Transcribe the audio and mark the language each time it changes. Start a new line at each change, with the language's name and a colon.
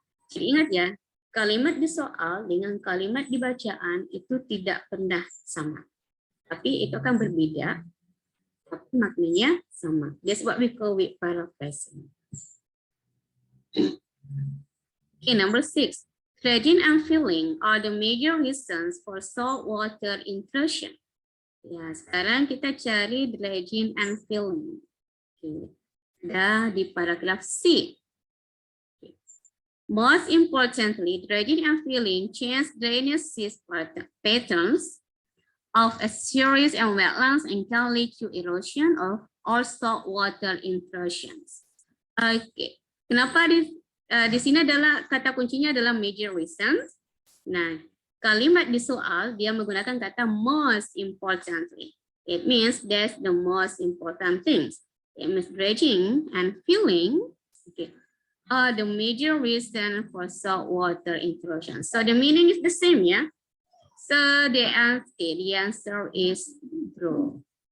Indonesian: Jadi ingat ya, kalimat di soal dengan kalimat di bacaan itu tidak pernah sama. Tapi itu akan berbeda tapi maknanya sama.
English: That's what we call with paraphrasing. Okay, number 6. Dredging and filling are the major reasons for saltwater intrusion.
Indonesian: Ya, sekarang kita cari dredging and filling. Okay. Dah di paragraf C. Okay.
English: Most importantly, dredging and filling change drainage patterns of estuaries and wetlands and can lead to erosion or saltwater intrusions. Oke, okay.
Indonesian: Kenapa di sini adalah kata kuncinya adalah major reasons. Nah, kalimat di soal dia menggunakan kata
English: most importantly. It means that's the most important things. It means dredging and filling, okay, are the major reason for saltwater intrusion. So the meaning is the same, yeah. So the answer is true.